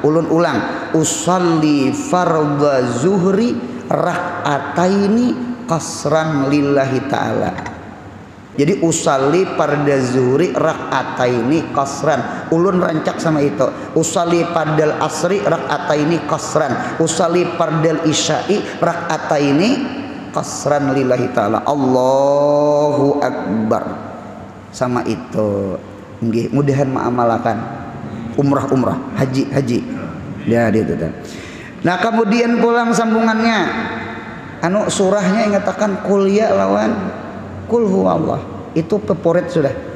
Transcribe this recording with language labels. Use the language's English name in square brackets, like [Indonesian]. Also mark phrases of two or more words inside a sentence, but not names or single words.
[Banjar] Ulun ulang, [Arabic] أصلي فرض الظهر ركعتين قصرا لله تعالى. Jadi أصلي فرض الظهر ركعتين قصرا. [Banjar] Ulun rancak sama itu. [Arabic] أصلي فرض العصر ركعتين قصرا. أصلي فرض العشاء ركعتين قصرا لله تعالى. الله أكبر. [Banjar] Sama itu. Nggih, mudahan ma'amalakan umrah, haji. Ya itu kan. Nah, kemudian pulang sambungannya. Surahnya ingatakan [Arabic] قل يا [Banjar] lawan [Arabic] قل هو الله. [Banjar] Itu favorit sudah.